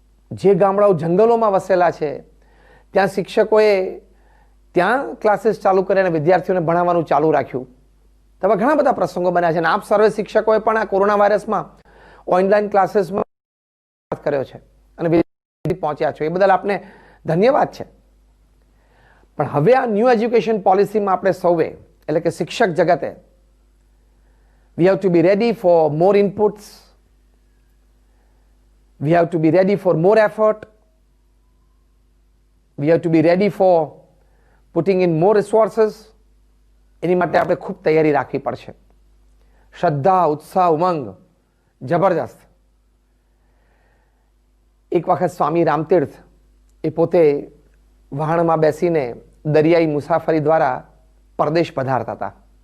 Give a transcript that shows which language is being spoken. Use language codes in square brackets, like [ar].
[gu] જે ગામડાઓ જંગલોમાં વસેલા છે ત્યાં શિક્ષકોએ ત્યાં ક્લાસીસ ચાલુ કરી અને વિદ્યાર્થીઓને ભણાવવાનું ચાલુ રાખ્યું. તો ઘણા બધા પ્રસંગો બન્યા છે અને આપ સર્વે શિક્ષકોએ પણ આ કોરોના વાયરસમાં ઓનલાઈન ક્લાસીસમાં કર્યો છે અને પહોંચ્યા છો, એ બદલ આપને ધન્યવાદ છે. પણ હવે આ ન્યૂ એજ્યુકેશન પોલિસીમાં આપણે સૌએ, એટલે કે શિક્ષક જગતે, [en] we have to be ready for more inputs, we have to be ready for more effort, we have to be ready for putting in more resources. [gu] એની માટે આપણે ખૂબ તૈયારી રાખવી પડશે. શ્રદ્ધા, ઉત્સાહ, ઉમંગ જબરજસ્ત. એક વખત સ્વામી રામતીર્થ એ પોતે વહાણમાં બેસીને દરિયાઈ મુસાફરી દ્વારા પરદેશ પધારતા હતા.